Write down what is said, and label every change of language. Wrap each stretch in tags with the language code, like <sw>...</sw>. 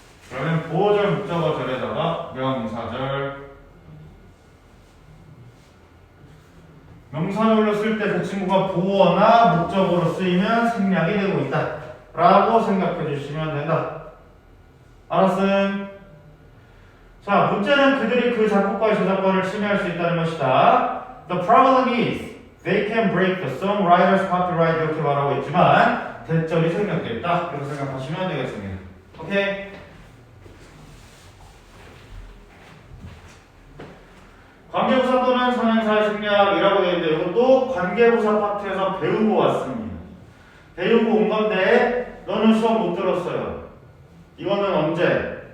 <ko>그러면 부어절, 목적어절에다가 명사절 명사절로 쓸 때 그 친구가 보어나 목적어로 쓰이면 생략이 되고 있다 라고 생각해 주시면 된다. 알았음? 자, 문제는 그들이 그 작곡가의 저작권을 침해할 수 있다는 것이다.</ko> <en>The problem is they can break the songwriter's copyright</en> <ko>이렇게 말하고 있지만 대절이 생략됐다. 이렇게 생각하시면 되겠습니다. 오케이? 관계부사 또는 선행사의 생략이라고 되어 있는데 이것도 관계부사 파트에서 배우고 왔습니다. 배우고 온 건데 너는 수업 못 들었어요. 이거는 언제?</ko>